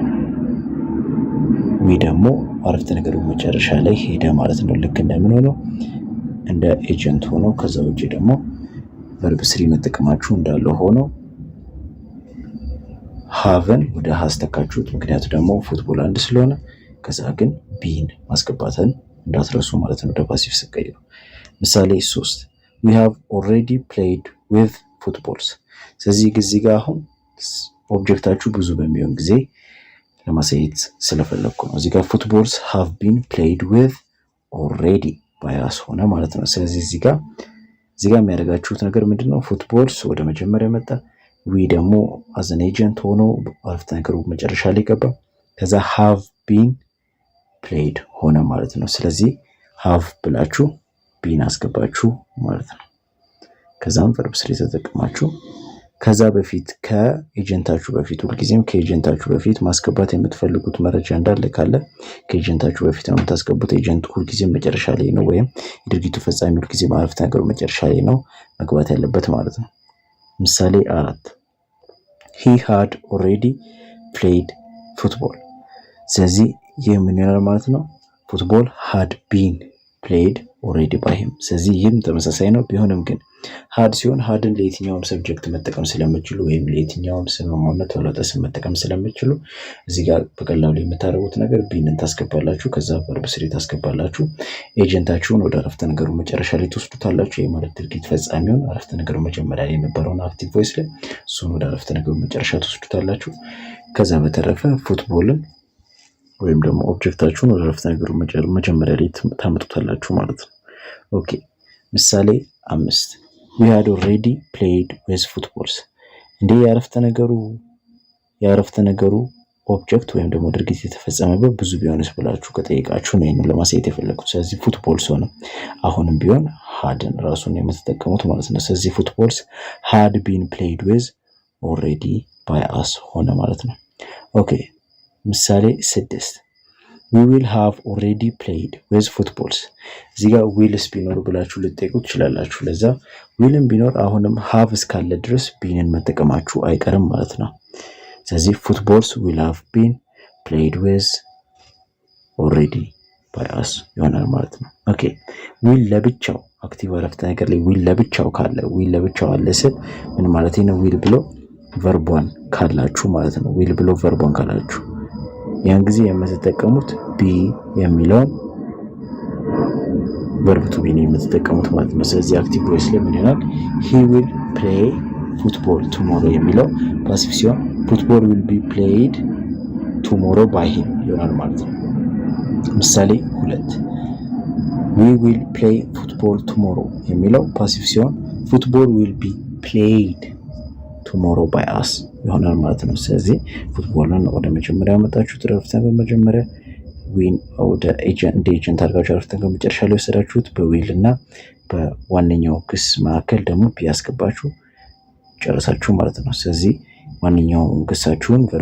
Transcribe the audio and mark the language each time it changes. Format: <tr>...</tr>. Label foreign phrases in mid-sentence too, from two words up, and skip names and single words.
<am>we ደግሞ አረፍተ ነገሩ መጨረሻ ላይ ሄደ ማለት ነው። ልክ እንደምን ሆኖ እንደ ኤጀንት ሆኖ ከዛ ውጪ ደግሞ verb 3 መጠቀማችሁ እንዳለ ሆኖ ሃቭን ወደ has ተካችሁት። ምክንያቱ ደግሞ ፉትቦል አንድ ስለሆነ ከዛ ግን ቢን ማስገባትን እንዳትረሱ ማለት ነው። ወደ ፓሲቭ ሲቀየሩ ምሳሌ 3</am> <en>we have already played with footballs።</en> <am>ስለዚህ ጊዜ ጋር አሁን ኦብጀክታችሁ ብዙ በሚሆን ጊዜ ለማሳየት ስለፈለኩ ነው። እዚህ ጋር</am> <en>footballs have been played with already by us</en> <am>ሆነ ማለት ነው። ስለዚህ እዚህ ጋር የሚያደርጋችሁት ነገር ምንድነው? ፉትቦልስ ወደ መጀመሪያ መጣ፣ we ደግሞ</am> <en>as an agent</en> <am>ሆኖ አረፍተ ነገሩ መጨረሻ ላይ ገባ፣ ከዛ</am> <en>have been played</en> <am>ሆነ ማለት ነው። ስለዚህ have ብላችሁ been አስገባችሁ ማለት ነው። ከዛም verb 3 ተጠቅማችሁ ከዛ በፊት ከኤጀንታችሁ በፊት ሁልጊዜም ከኤጀንታችሁ በፊት ማስገባት የምትፈልጉት መረጃ እንዳለ ካለ ከኤጀንታችሁ በፊት ነው የምታስገቡት። ኤጀንቱ ሁልጊዜም መጨረሻ ላይ ነው ወይም የድርጊቱ ፈጻሚ ሁልጊዜ አረፍተ ነገሩ መጨረሻ ላይ ነው መግባት ያለበት ማለት ነው። ምሳሌ 4</am> <en>he had already played football።</en> <am>ስለዚህ ይህ ምን ይሆናል ማለት ነው?</am> <en>football had been played already by him።</en> <am>ስለዚህ ይህም ተመሳሳይ ነው። ቢሆንም ግን had ሲሆን hadን ለየትኛውም ሰብጀክት መጠቀም ስለምትችሉ ወይም ለየትኛውም ስም ሆነ ተውላጠ ስም መጠቀም ስለምትችሉ እዚህ ጋር በቀላሉ የምታደርጉት ነገር ቢንን ታስገባላችሁ፣ ከዛ verb 3 ታስገባላችሁ፣ ኤጀንታችሁን ወደ አረፍተ ነገሩ መጨረሻ ላይ ትወስዱታላችሁ። ይሄ ማለት ድርጊት ፈጻሚውን አረፍተ ነገሩ መጀመሪያ ላይ የነበረውን</am> <en>active voice</en> <am>ላይ እሱን ወደ አረፍተ ነገሩ መጨረሻ ትወስዱታላችሁ። ከዛ በተረፈ ፉትቦልን ወይም ደግሞ ኦብጀክታችሁን ወደ አረፍተ ነገሩ መጀመሪያ ላይ ታመጡታላችሁ ማለት ነው። ኦኬ ምሳሌ 5</am> <en>we had already played with footballs።</en> <am>እንዴ የአረፍተ ነገሩ ኦብጀክት ወይም ደግሞ ድርጊት የተፈጸመበት ብዙ ቢሆንስ ብላችሁ ከጠየቃችሁ ነው ይሄንን ለማሳየት የፈለኩት። ስለዚህ ፉትቦልስ ሆነ አሁንም ቢሆን ሃድን ራሱን የምትጠቀሙት ማለት ነው።</am> <en>ስለዚህ ፉትቦልስ had been played with already by us</en> <am>ሆነ ማለት ነው። ኦኬ ምሳሌ</am> <en>6 we will have already played with footballs</en> <am>እዚህ ጋር ዊልስ ቢኖር ብላችሁ ልትጠይቁ ትችላላችሁ። ለዛ ዊልም ቢኖር አሁንም have እስካለ ድረስ ቢንን መጠቀማችሁ አይቀርም ማለት ነው። ስለዚህ</am> <en>footballs will have been played with already by us</en> <am>ይሆናል ማለት ነው። ኦኬ ዊል ለብቻው አክቲቭ አረፍተ ነገር ላይ ዊል ለብቻው ካለ ዊል ለብቻው አለ ስል ምን ማለት ነው? ዊል ብሎ ቨርቧን ካላችሁ ማለት ነው። ዊል ብሎ ቨርቧን ካላችሁ ያን ጊዜ የምትጠቀሙት ቢ የሚለውን</am> <en>verb to be</en> <am>ነው የምትጠቀሙት ማለት ነው። ስለዚህ</am> <en>active voice</en> <am>ላይ ምን ይሆናል?</am> <en>he will play football tomorrow</en> <am>የሚለው ፓሲቭ ሲሆን</am> <en>football will be played tomorrow by him</en> <am>ይሆናል ማለት ነው። ምሳሌ</am> <en>2 we will play football tomorrow</en> <am>የሚለው ፓሲቭ ሲሆን</am> <en>football will be played tomorrow by us</en> <am>ይሆናል ማለት ነው። ስለዚህ ፉትቦልን ወደ መጀመሪያ ያመጣችሁት ረፍተን በመጀመሪያ ዊን ወደ ኤጀንት አድርጋችሁ ረፍተን በመጨረሻ ላይ ወሰዳችሁት በዊል እና በዋነኛው ክስ መካከል ደግሞ ቢያስገባችሁ ጨርሳችሁ ማለት ነው። ስለዚህ ዋነኛውን ክሳችሁን ቨርብ</am>